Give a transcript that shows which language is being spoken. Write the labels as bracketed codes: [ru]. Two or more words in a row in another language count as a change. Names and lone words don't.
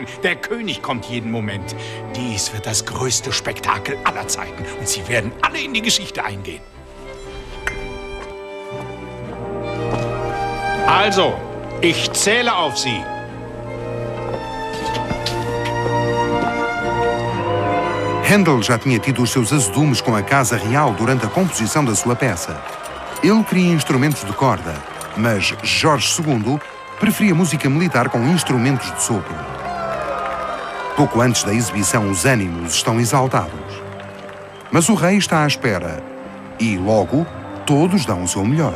[de] Der König kommt jeden Moment. Dies wird das größte Spektakel aller Zeiten. Und Sie werden alle in die Geschichte eingehen. Also, ich zähle auf Sie. [pt] Händel já tinha tido os seus azedumes com a Casa Real durante a composição da sua peça. Ele queria instrumentos de corda, mas Jorge II preferia música militar com instrumentos de sopro. Pouco antes da exibição, os ânimos estão exaltados. Mas o rei está à espera e, logo, todos dão o seu melhor.